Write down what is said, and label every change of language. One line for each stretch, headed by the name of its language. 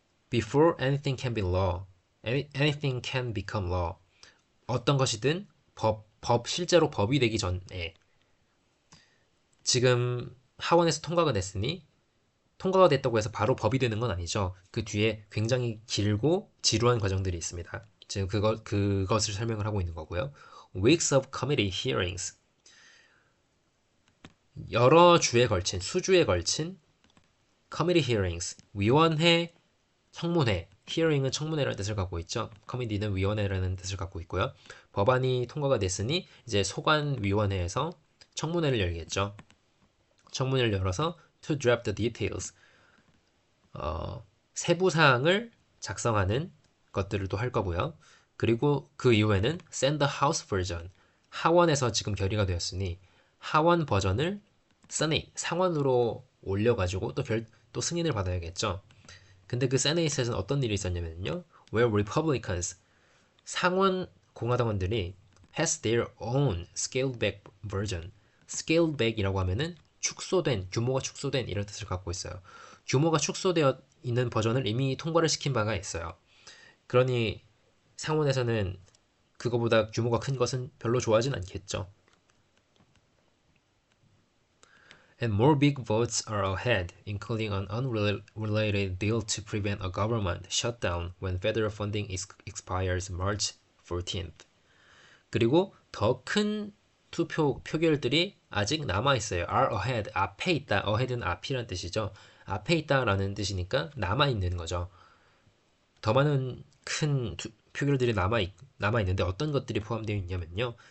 English: Before anything can be law, anything can become law.
Korean: 어떤 것이든 실제로 법이 되기 전에 지금 하원에서 통과가 됐으니 통과가 됐다고 해서 바로 법이 되는 건 아니죠. 그 뒤에 굉장히 길고 지루한 과정들이 있습니다. 지금 그것을 설명을 하고 있는 거고요.
English: Weeks of committee hearings.
Korean: 여러 주에 걸친, 수주에 걸친
English: committee hearings.
Korean: 위원회, 청문회. hearing은 청문회라는 뜻을 갖고 있죠. committee는 위원회라는 뜻을 갖고 있고요. 법안이 통과가 됐으니 이제 소관위원회에서 청문회를 열겠죠. 청문회를 열어서
English: to draft the details.
Korean: 세부 사항을 작성하는 것들을 또 할 거고요. 그리고 그 이후에는
English: send the House version.
Korean: 하원에서 지금 결의가 되었으니 하원 버전을 Senate, 상원으로 올려가지고 또 승인을 받아야겠죠. 근데 그 세네이트에서는 어떤 일이 있었냐면요.
English: Where Republicans,
Korean: 상원 공화당원들이
English: has their own scaled back version.
Korean: scaled back이라고 하면은 규모가 축소된 이런 뜻을 갖고 있어요. 규모가 축소되어 있는 버전을 이미 통과를 시킨 바가 있어요. 그러니 상원에서는 그거보다 규모가 큰 것은 별로 좋아하진 않겠죠.
English: And more big votes are ahead, including an unrelated bill to prevent a government shutdown when federal funding expires March 14th.
Korean: 그리고 더 큰 표결들이 아직 남아 있어요.
English: are ahead,
Korean: 앞에 있다. ahead는 앞이란 뜻이죠. 앞에 있다라는 뜻이니까 남아 있는 거죠. 더 많은 큰 표결들이 남아 있는데 어떤 것들이 포함되어 있냐면요.